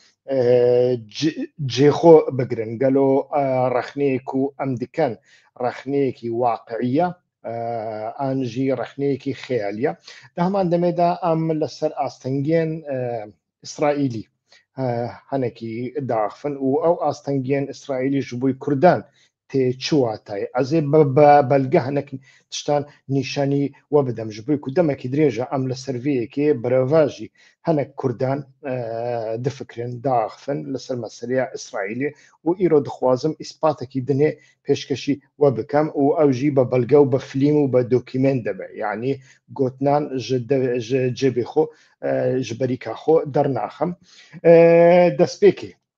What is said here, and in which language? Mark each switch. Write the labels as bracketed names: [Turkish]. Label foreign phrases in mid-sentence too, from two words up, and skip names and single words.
[Kurdish] جێخۆ بگرن گەلۆ ڕەخنەیەک و ئەم دیکەن ڕەخنەیەکی واقعیە ئانژی ڕەخنەیەکی خەیالیە دە هەمان دەمێدا ئەم لەسەر ئاستەنگێن ئیسرائیلی هەنێکی داخفن و ئەو ئاستەنگێن ئیسرائیلیش بووی کوردان تێچواتای ئەزێ بەلگە هەنێک تشتان نیشانی وە بدەم ji بووی ku demekî درێژە ئەم لە سەرڤەیەکێ برەڤاژی هەنێک کوردان دفکرێن داخفن لەسەر مەسەلەیە ئیسرائیلی و ئیرۆ دخوازم ئیسپاتێکی دنێ پێشکەشی وە بکەم و ئەوژی بە بەلگە و بە فلیم و بە دۆکیمنت دەبێ یعنی گوتنان جێبێ خۆ ji بەریکا خۆ دەرناخەم دەستپێکێ